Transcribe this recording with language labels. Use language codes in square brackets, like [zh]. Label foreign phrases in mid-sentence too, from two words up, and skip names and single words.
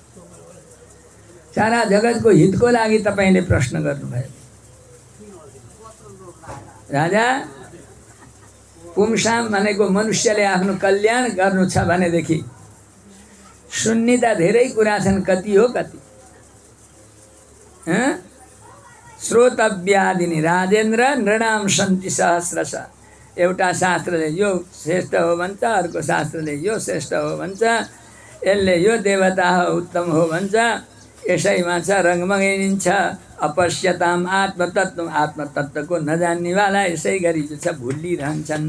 [ne] सारा जगतको हितको लागि तपाईँले प्रश्न गर्नुभयो। राजा, पुंसाम भनेको मनुष्यले आफ्नो कल्याण गर्नु छ भनेदेखि सुन्ने त धेरै कुरा छन्, कति हो कति? [sa] श्रोतव्यादिनी राजेन्द्र नृणाम सन्ति सहस्रश। [ne] एउटा शास्त्रले यो श्रेष्ठ हो भन्छ, अर्को शास्त्रले यो श्रेष्ठ हो भन्छ, यसले यो देवता हो उत्तम हो भन्छ। यसैमा छ रङमगिन्छ [sa] अपश्यताम आत्मतत्व। [ne] आत्मतत्वको नजान्नेवाला यसै गरी जो छ भुलिरहन्छन्।